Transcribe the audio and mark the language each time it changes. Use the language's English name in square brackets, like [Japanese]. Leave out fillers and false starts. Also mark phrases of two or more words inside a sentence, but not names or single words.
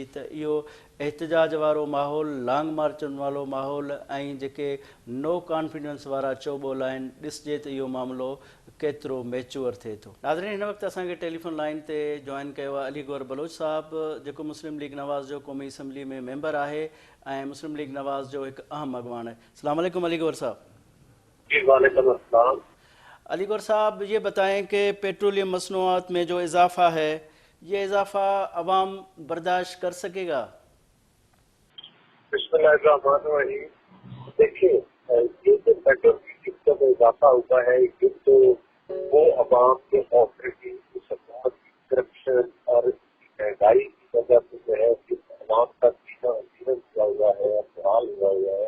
[Sindhi] त इहो एहतजाज वारो माहौल, लॉन्ग मार्चनि वारो माहौल ऐं जेके [English] no confidence [Sindhi] वारा चौबोल आहिनि, ॾिसजे त इहो मामिलो केतिरो मैच्योर थिए थो। नाज़रीन, हिन वक़्तु असांखे [English] telephone line [Sindhi] ते जॉइन कयो आहे अली गौर बलोच साहिबु, जेको मुस्लिम लीग नवाज़ जो क़ौमी असम्बली में मेंबर आहे ऐं मुस्लिम लीग नवाज़ जो हिकु अहम अॻवान है। [Arabic] السلام عليكم अली गौर साहब। وعليكم السلام. [Urdu] علی گور صاحب، یہ بتائیں کہ پیٹرولیم مصنوعات میں جو اضافہ ہے یہ اضافہ عوام برداشت کر سکے گا? بسم اللہ الرحمن الرحیم۔ دیکھیے، یہ جو پیٹرول کی قیمتوں میں اضافہ ہوا ہے یہ تو وہ عوام کے آپریٹنگ حکومت کی کرپشن اور مہنگائی کی وجہ سے جو ہے کہ عوام کا جیون ہوا ہوا ہے، حال ہوا ہے.